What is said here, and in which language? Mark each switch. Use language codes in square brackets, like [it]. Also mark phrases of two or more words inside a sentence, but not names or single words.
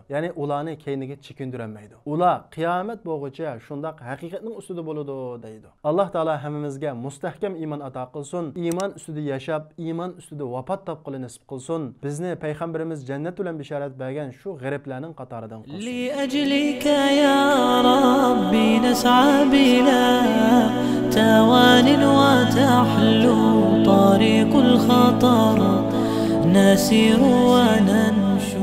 [uz] Ya'ni ularni keyniga chekindirolmaydi. Ular qiyomat bo'lguncha shundaq haqiqatning ustida bo'ladi deydi. Alloh taolo hammamizga mustahkam iymon iymon ato qilsin. Iymon ustida yashab, iymon ustida vafot topqili nasib qilsin. Bizni payg'ambarimiz jannat bilan bishorat bergan shu g'ariblarning qatoridan qilsin. [ar] لأجلك يا ربي نسعى بلا توان وتحلو طريق الخطر نسير و نن